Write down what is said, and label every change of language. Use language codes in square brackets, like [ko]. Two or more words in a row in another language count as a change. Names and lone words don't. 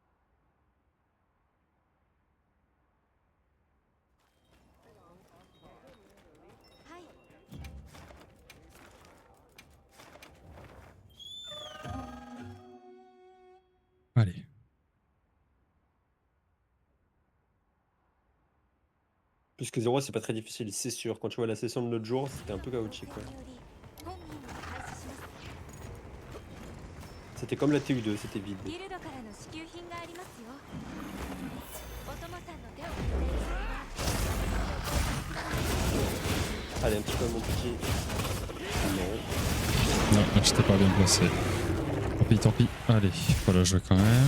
[fr] Allez. Plus que 0, c'est pas très difficile, c'est sûr. Quand tu vois la session de l'autre jour, c'était un peu chaotique. Ouais. C'était comme la TU2, c'était vide. [ja] ギルドからの支給品がありますよ。お供さんの手を借りたい場合は私にお声掛けください。 [fr] Allez, un petit peu mon petit. Non. Non, là, j'étais pas bien placé. Tant pis. Allez, faut la jouer quand même.